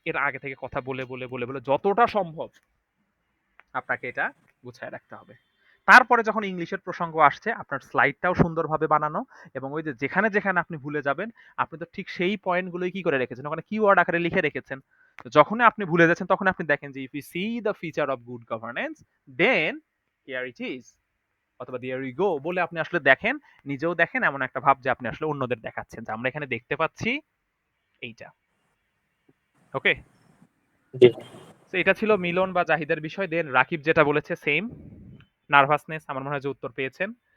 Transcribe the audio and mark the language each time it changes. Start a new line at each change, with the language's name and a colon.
Bangla: এর আগে থেকে কথা বলে, বলে, বলে, বলে যতটা সম্ভব আপনাকে এটা গুছায় রাখতে হবে। তারপরে যখন ইংলিশের প্রসঙ্গ আসছে আপনার স্লাইডটাও সুন্দরভাবে বানানো এবং ওই যে যেখানে, যেখানে আপনি ভুলে যাবেন আপনি তো ঠিক সেই পয়েন্টগুলোই কি করে রেখেছেন, ওখানে কিওয়ার্ড আকারে লিখে রেখেছেন। তো যখনই আপনি ভুলে যাচ্ছেন তখন আপনি দেখেন যে
English: if you see the feature of good governance then here it is.
Bangla: অথবা
English: there we go
Bangla: বলে আপনি আসলে দেখেন, নিজেও দেখেন, এমন একটা ভাব যে আপনি আসলে অন্যদের দেখাচ্ছেন যে আমরা এখানে দেখতে পাচ্ছি এইটা। ওকে, জি। তো এটা ছিল মিলন বা জাহিদের বিষয়। দেন রাকিব যেটা বলেছে সেম, নার্ভাসনেস, আমার মনে হয় যে উত্তর পেয়েছেন।